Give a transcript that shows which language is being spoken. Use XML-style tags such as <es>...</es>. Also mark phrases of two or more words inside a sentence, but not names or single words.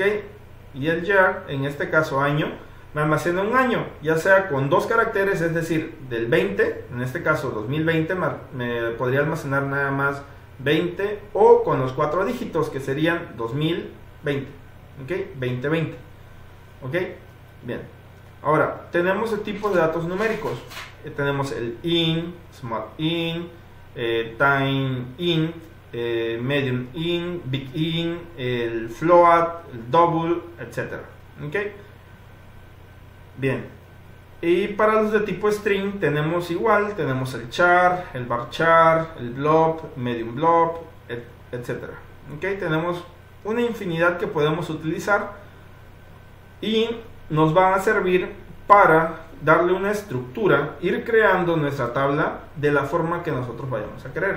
<es>Y el year, en este caso año, me almacena un año, ya sea con 2 caracteres, es decir, del 20, en este caso 2020, me podría almacenar nada más 20, o con los 4 dígitos, que serían 2020, ¿ok? 2020, ¿ok? Bien, ahora tenemos el tipo de datos numéricos. Tenemos el</es> <en>int, small int, time int, medium int, big int,</en> <es>el float, el double, etc. ¿Ok? Bien, y para los de tipo string tenemos igual, tenemos el char, el varchar, el blob,</es> <en>medium blob,</en> <es>etc. ¿Ok? Tenemos una infinidad que podemos utilizar y nos van a servir para darle una estructura, ir creando nuestra tabla de la forma que nosotros vayamos a querer.</es>